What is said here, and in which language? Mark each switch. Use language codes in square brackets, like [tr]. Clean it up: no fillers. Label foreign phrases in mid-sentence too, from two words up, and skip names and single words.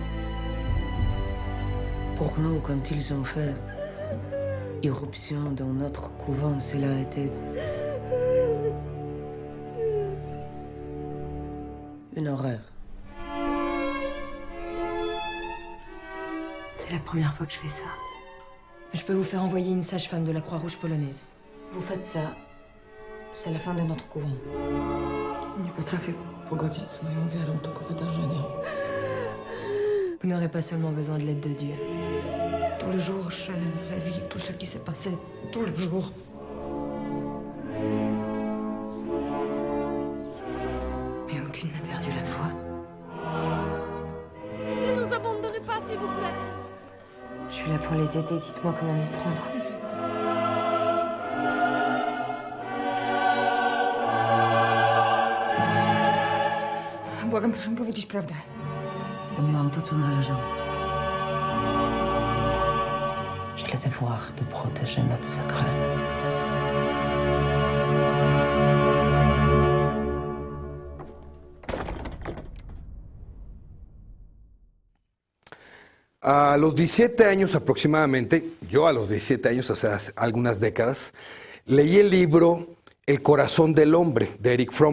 [fr] Pour nous, quand ils ont fait irruption dans notre couvent, cela a été une horreur. C'est la première fois que je fais ça. Je peux vous faire envoyer une sage-femme de la Croix-Rouge polonaise. Vous faites ça, c'est la fin de notre couvent. [pl] Nie potrafię pogodzić z moją wiarą tego wydarzenia. [fr] Vous n'aurez pas seulement besoin de l'aide de Dieu. Tous les jours, je revis tout ce qui s'est passé. Tous les jours. Mais aucune n'a perdu la foi. Ne nous abandonnez pas, s'il vous plaît. Je suis là pour les aider, dites-moi comment m'y prendre. [pl] Błagam, proszę mi powiedzieć prawdę. Zrobiłam to, co należało. [fr] J'ai le devoir de protéger notre secret. [es] A los 17 años aproximadamente, yo a los 17 años, hace algunas décadas, leí el libro El corazón del hombre, de Erich Fromm.